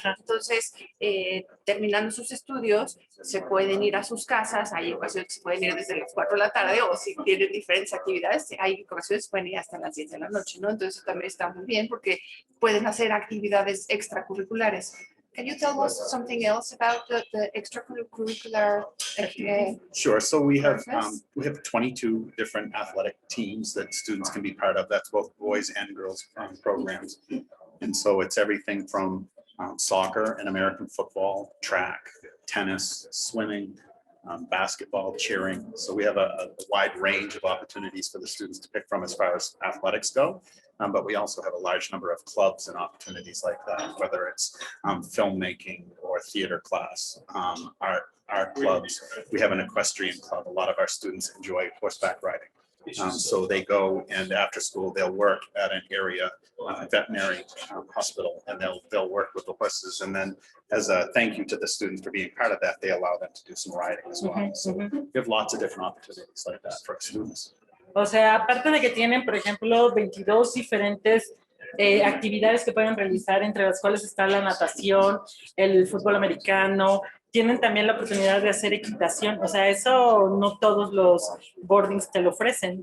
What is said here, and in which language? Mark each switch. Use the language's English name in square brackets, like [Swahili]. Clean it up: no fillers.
[Spanish] Entonces, terminando sus estudios, se pueden ir a sus casas, hay ocasiones que se pueden ir desde las 4 de la tarde, o si tienen diferentes actividades, hay ocasiones que pueden ir hasta las 10 de la noche, ¿no? Entonces, también está muy bien porque pueden hacer actividades extracurriculares. [English] Can you tell us something else about the extracurricular? Sure. So we have 22 different athletic teams that students can be part of. That's both boys and girls programs. And so it's everything from soccer and American football, track, tennis, swimming, basketball, cheering. So we have a wide range of opportunities for the students to pick from as far as athletics go. But we also have a large number of clubs and opportunities like that, whether it's filmmaking or theater class, art clubs. We have an equestrian club. A lot of our students enjoy horseback riding. So they go and after school, they'll work at an area veterinary hospital and they'll work with the horses. And then as a thank you to the students for being part of that, they allow them to do some riding as well. So we have lots of different opportunities like that for our students. [Spanish] O sea, aparte de que tienen, por ejemplo, 22 diferentes actividades que pueden realizar, entre las cuales está la natación, el fútbol americano, tienen también la oportunidad de hacer equitación. O sea, eso no todos los boardings te lo ofrecen.